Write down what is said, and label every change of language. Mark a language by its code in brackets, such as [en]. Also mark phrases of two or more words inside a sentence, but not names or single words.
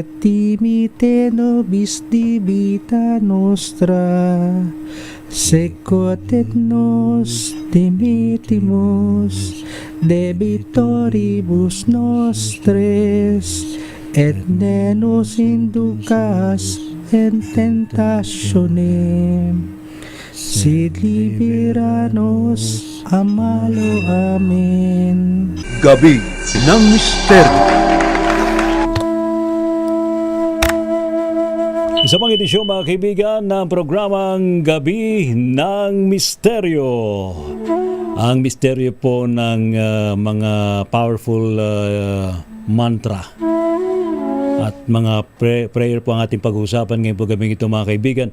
[la] dimite nobis debita nostra, sequot et nos dimitimus debitoribus nostres, et ne nos inducas in tentationem, sed libera nos a malo. Amen. [tl] Gabi ng Misteryo. Isa pang edisyon mga kaibigan ng programang Gabi ng Misteryo. Ang misteryo po ng mga [en] powerful mantra [tl] at mga prayer po ang ating pag-uusapan ngayon po gabing ito mga kaibigan.